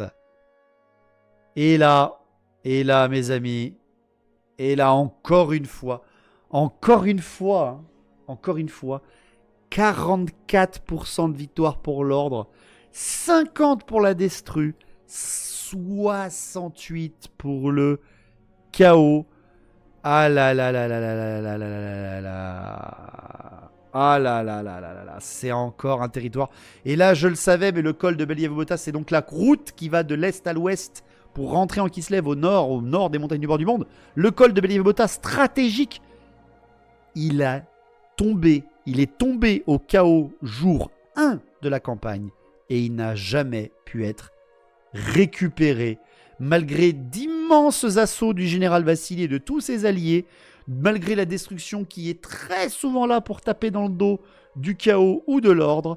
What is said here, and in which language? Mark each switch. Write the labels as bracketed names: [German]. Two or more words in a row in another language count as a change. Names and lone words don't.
[French] Et là, mes amis, et là, encore une fois, 44% de victoire pour l'ordre, 50 pour la destru, 68 pour le chaos. Ah là là là là là là là là là là là. Ah là là là là là là. C'est encore un territoire. Et là, je le savais, mais le col de Believ-Bota, c'est donc la route qui va de l'est à l'ouest pour rentrer en Kislev au nord des montagnes du bord du monde. Le col de Believ-Bota, stratégique. Il est tombé au chaos jour 1 de la campagne et il n'a jamais pu être récupéré malgré d'immenses assauts du général Vassili et de tous ses alliés, malgré la destruction qui est très souvent là pour taper dans le dos du chaos ou de l'ordre.